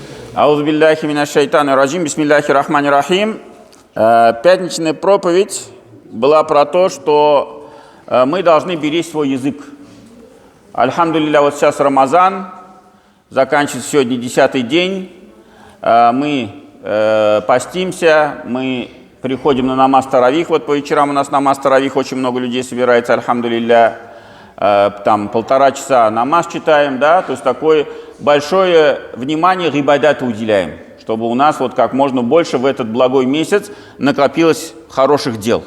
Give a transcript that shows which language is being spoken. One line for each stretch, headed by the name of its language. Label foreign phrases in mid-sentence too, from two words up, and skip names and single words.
Arabic: أعوذ بالله من الشيطان الرجيم بسم الله الرحمن الرحيم.
Russian: Пятничная проповедь была про то, что мы должны беречь свой язык. Альхамдулилля, вот сейчас Рамазан, заканчивается сегодня 10-й день, мы постимся, мы приходим на намаз таравих, вот по вечерам у нас намаз таравих, очень много людей собирается, альхамдулилля, там 1,5 часа намаз читаем, да, то есть такое большое внимание гибадату уделяем, чтобы у нас вот как можно больше в этот благой месяц накопилось хороших дел.